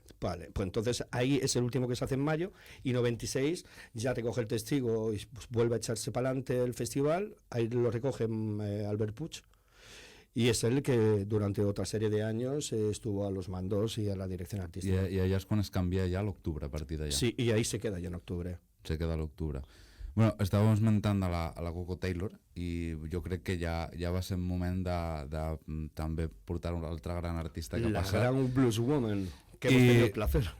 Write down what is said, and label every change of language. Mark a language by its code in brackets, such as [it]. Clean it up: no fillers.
[es] Vale, pues entonces ahí es el último que se hace en mayo, y 96 ya recoge el testigo y pues vuelve a echarse para adelante el festival. Ahí lo recoge Albert Puig, y es él que durante otra serie de años estuvo a los mandos y a la dirección artística. [ca] I allà és quan es canvia ja a l'octubre, a partir d'allà. [es] Sí, y ahí se queda ya en octubre. [ca] Se queda a l'octubre. Bueno, estàvem esmentant a la Coco Taylor i jo crec que ja va ser un moment de també portar un altre gran artista que ha [es] La [ca] passat. [es] gran blueswoman, que hemos tenido el placer.